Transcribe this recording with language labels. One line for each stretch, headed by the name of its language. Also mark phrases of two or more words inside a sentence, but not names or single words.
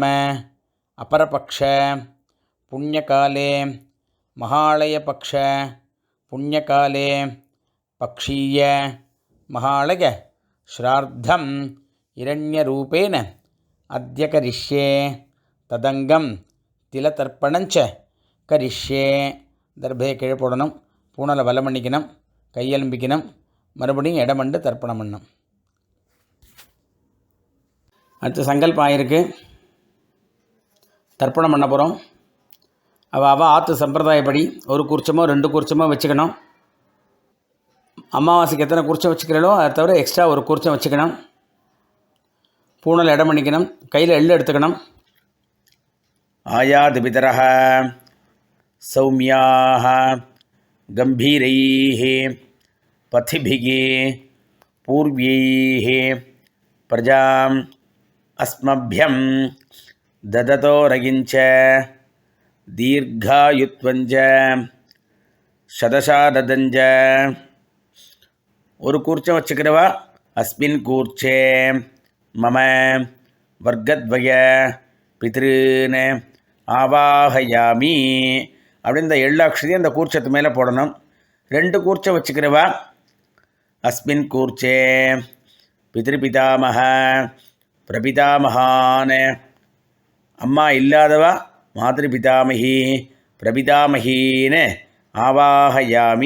Sanskrit: अपरपक्ष पुण्यकाले महालयपक्ष पुण्यकाले पक्षीय महालय श्राद्धं हिरण्यरूपेण अद्य करिष्ये तदंगम तिलतर्पणञ्च करिष्ये दर्भे
Tamil: கீழ போடணும் பூணலை வலம் பண்ணிக்கணும் கையெலும்பிக்கணும் மறுபடியும் இடமண்டு தர்ப்பணம் பண்ணணும். அடுத்து சங்கல்பம் ஆயிருக்கு. தர்ப்பணம் பண்ண போகிறோம். அவள் ஆற்று சம்பிரதாயப்படி ஒரு குறிச்சமோ 2 குறிச்சமோ வச்சுக்கணும். அமாவாசைக்கு எத்தனை குறிச்சம் வச்சுக்கிறீங்களோ அதை தவிர எக்ஸ்ட்ரா ஒரு குறிச்சம் வச்சுக்கணும். பூணல் இடம் பண்ணிக்கணும். கையில் எள்ளு எடுத்துக்கணும்.
Sanskrit: आयातु पितरः सौम्याः गम्भीरैः पथिभिः पूर्व्यैः प्रजाम् अस्मभ्यं ददतोरगिञ्च दीर्घायुत्वञ्च
Tamil: शतशारदञ्च ஒரு கூர்ச்சம் வச்சுக்கிறவா
Sanskrit: अस्मिन् कूर्चे मम वर्गद्वय पितॄन् आवाहयामि
Tamil: அப்படி இந்த எள்ளாட்சதையும் அந்த கூர்ச்சத்து மேலே போடணும். 2 கூர்ச்சம் வச்சுக்கிறவா
Sanskrit: अस्मिन् कूर्चे पितृपितामह प्रपितामहान्
Tamil: அம்மா இல்லாதவா மாத்ருபிதாமகி பிரபிதாமகின்னு ஆவாஹயாமி.